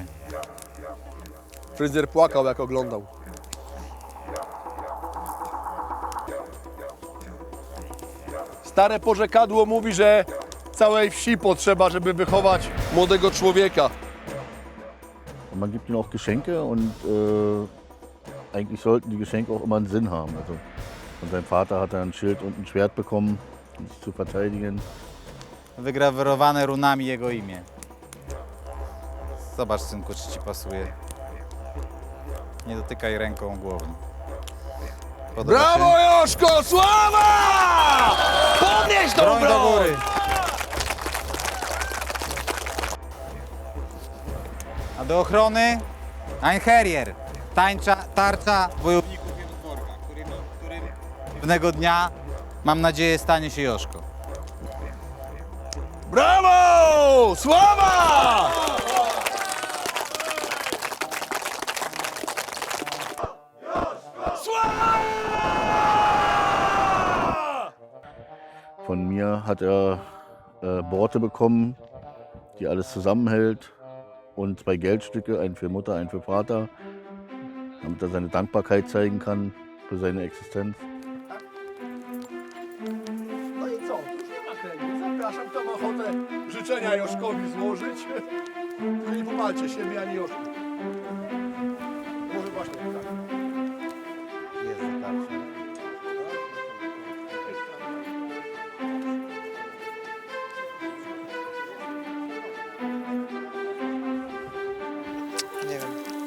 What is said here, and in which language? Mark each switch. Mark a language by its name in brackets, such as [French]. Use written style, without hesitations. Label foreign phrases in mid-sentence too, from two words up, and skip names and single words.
[Polish] Fryzjer płakał, jak oglądał. Stare porzekadło mówi, że całej wsi potrzeba, żeby wychować młodego człowieka. [German] Man gibt ihnen auch Geschenke und eigentlich sollten die Geschenke auch immer einen Sinn haben. Also von seinem Vater hat er ein Schild und ein Schwert bekommen, um sich zu verteidigen. [Polish] Wygrawerowane runami jego imię. Zobacz, synku, czy ci pasuje. Nie dotykaj ręką głowy. Podoba Brawo, się? Joszko! Sława! Podnieś tą Broń do góry! A do ochrony [German] ein Harrier, [Polish] tarcza wojowników Jozborga, którym pewnego dnia, mam nadzieję, stanie się Joszko. Brawo! Sława! [German] Von mir hat er Borte bekommen, die alles zusammenhält und 2 Geldstücke, einen für Mutter, einen für Vater, damit er seine Dankbarkeit zeigen kann für seine Existenz. [Polish] No i co? Już nie ma chęci. Zapraszam, kto ma ochotę życzenia Joszkowi złożyć. Tylko nie pomalcie siebie ani Joszku. Może właśnie tak. Jest zatarcie. Nie wiem.